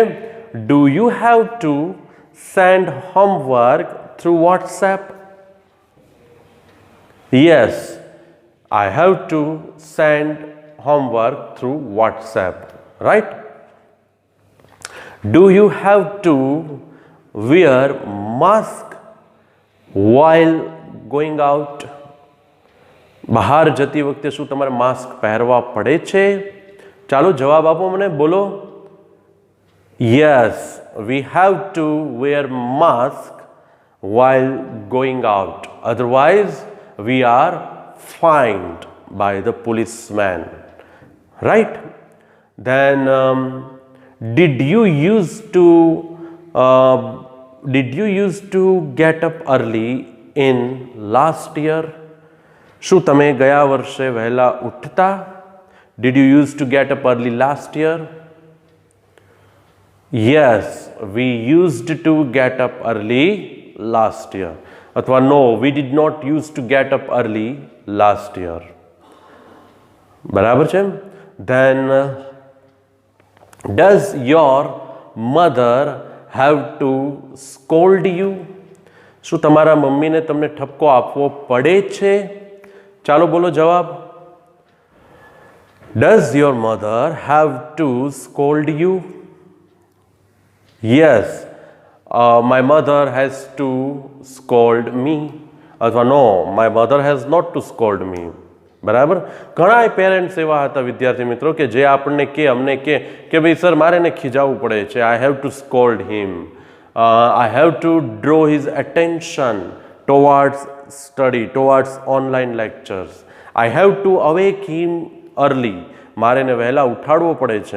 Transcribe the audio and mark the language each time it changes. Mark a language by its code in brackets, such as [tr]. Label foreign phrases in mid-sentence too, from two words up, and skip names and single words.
[en] Do you have to send homework through WhatsApp? Yes I have to send homework through WhatsApp. Right? Do you have to wear mask while going out? [gu] બહાર જતી વખતે શું તમારે માસ્ક પહેરવા પડે છે? ચાલો જવાબ આપો મને, બોલો. [en] Yes we have to wear mask while going out, otherwise we are fined by the policeman. Right? Then did you used to get up early in last year? [gu] શું તમે ગયા વર્ષે વહેલા ઉઠતા? [en] Did you used to get up early last year? Yes, we used to get up early last year. અથવા no, we did not used to get up early last year. [gu] બરાબર છે? [en] Then does your mother have to scold you? [gu] શું તમારા મમ્મીને તમને ઠપકો આપવો પડે છે? ચાલો બોલો જવાબ. [en] Does your mother have to scold you? Yes, my mother has to scold me. અથવા no, my mother has not to scold me. [gu] બરાબર? ઘણા પેરેન્ટ્સ એવા હતા વિદ્યાર્થી મિત્રો કે જે આપણને અમને કે ભાઈ સર મારે એને ખીજાવવું પડે છે. [en] I have to scold him, I have to draw his attention towards study, towards online lectures. I have to awake him early, [gu] મારે એને વહેલા ઉઠાડવો પડે છે.